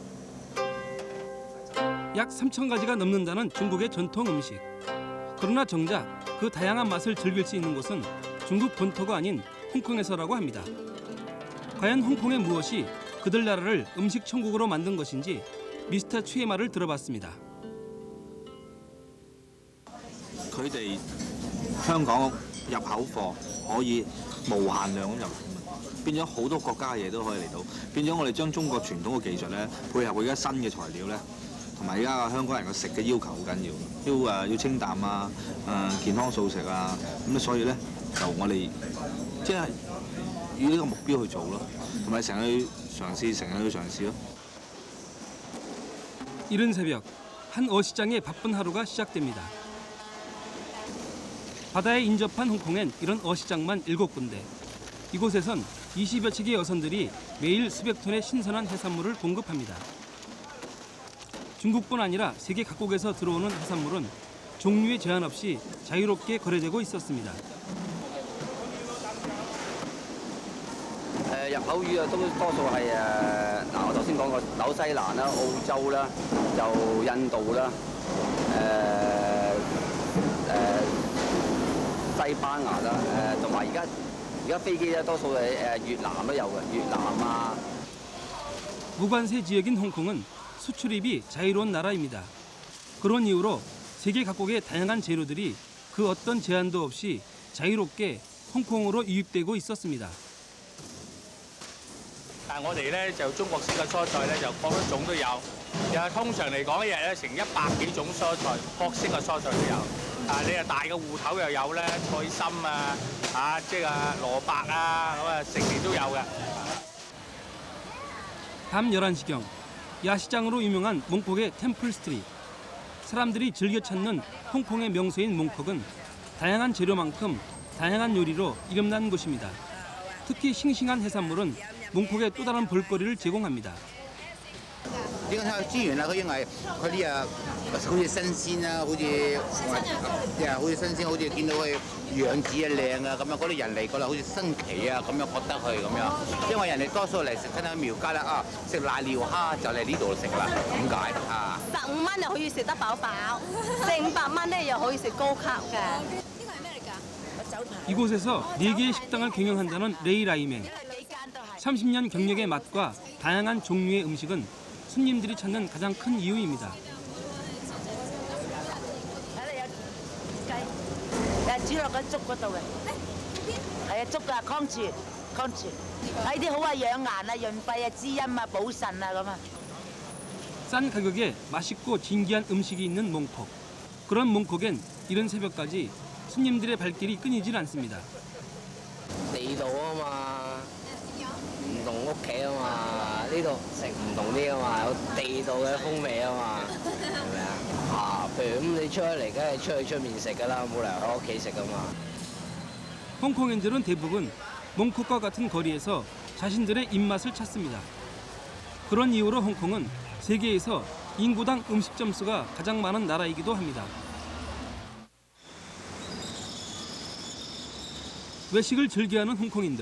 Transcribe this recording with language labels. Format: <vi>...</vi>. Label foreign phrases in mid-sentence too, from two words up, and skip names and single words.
<ko>약 3,000가지가 넘는다는 중국의 전통 음식. 그러나 정작 그 다양한 맛을 즐길 수 있는 곳은 중국 본토가 아닌 홍콩에서라고 합니다. 과연 홍콩의 무엇이 그들 나라를 음식 천국으로 만든 것인지 미스터 추의 말을 들어봤습니다.</ko> <yue>佢哋香港入口貨可以無限量咁入，變咗好多國家嘅嘢都可以嚟到，變咗我哋將中國傳統嘅技術咧，配合佢而家新嘅材料咧，同埋而家香港人嘅食嘅要求好緊要，要清淡啊，健康素食啊，咁所以咧就我哋即係以呢個目標去做咯，同埋成日去嘗試，成日去嘗試咯。</yue> <ko>이른 새벽 한 어시장의 바쁜 하루가 시작됩니다. 바다에 인접한 홍콩엔 이런 어시장만 7군데. 이곳에선 20여 척의 여선들이 매일 수백 톤의 신선한 해산물을 공급합니다. 중국뿐 아니라 세계 각국에서 들어오는 해산물은 종류에 제한 없이 자유롭게 거래되고 있었습니다.</ko> <yue>入口魚啊，都多數係嗱，我頭先講過紐西蘭啦、澳洲啦、就印度啦、西班牙啦，同埋而家飛機咧多數係越南都有嘅，越南啊。</yue> <ko>무관세 지역인 홍콩은 수출입이 자유로운 나라입니다. 그런 이유로 세계 각국의 다양한 재료들이 그 어떤 제한도 없이 자유롭게 홍콩으로 유입되고 있었습니다.</ko> <yue>但係我哋咧就中國式嘅蔬菜咧就各種都有，通常嚟講一日咧成100幾種蔬菜，各式嘅蔬菜都有。你啊大嘅芋頭又有咧，菜心啊，即係蘿蔔啊，咁啊成年都有嘅。</yue> <ko>밤 11시경 야시장으로 유명한 몽콕의 템플 스트리트. 사람들이 즐겨 찾는 홍콩의 명소인 몽콕은 다양한 재료만큼 다양한 요리로 이름난 곳입니다. 특히 싱싱한 해산물은 몽콕의 또 다른 볼거리를 제공합니다.</ko> <yue>呢個睇資源啦，佢因為佢啲好似新鮮啊，好似新鮮，好似見到佢樣子啊靚啊咁樣，嗰啲人嚟覺得好似新奇啊咁樣覺得佢咁樣，因為人哋多數嚟食親喺廟街啦食瀨尿蝦就嚟呢度食啦，點解啊？15蚊就可以食得飽飽，400-500蚊咧又可以食高級嘅。</yue> <ko>이곳에서 4개의 식당을 경영한다는 레이 라이맹. 30년 경력의 맛과 다양한 종류의 음식은 손님들이 찾는 가장 큰 이유입니다.</ko> <yue>煮落個粥嗰度嘅，係啊粥啊康住，呢啲好啊養顏啊、潤肺啊、滋陰啊、補腎啊咁啊。</yue> <ko>싼 가격에 맛있고 진기한 음식이 있는 몽콕. 그런 몽콕엔 이른 새벽까지 손님들의 발길이 끊이질 않습니다.</ko> <yue>地道啊嘛，唔同屋企啊嘛，呢度食唔同啲啊嘛，有地道嘅風味啊嘛，係咪啊？譬如咁你出嚟，梗係出面食㗎啦，冇理由喺屋企食㗎嘛。</yue> <ko>홍콩인들은 대부분 몽콕과 같은 거리에서 자신들의 입맛을 찾습니다. 그런 이유로 홍콩은 세계에서 인구당 음식 점수가 가장 많은 나라이기도 합니다. 외식을 즐겨하는 홍콩인들.</ko>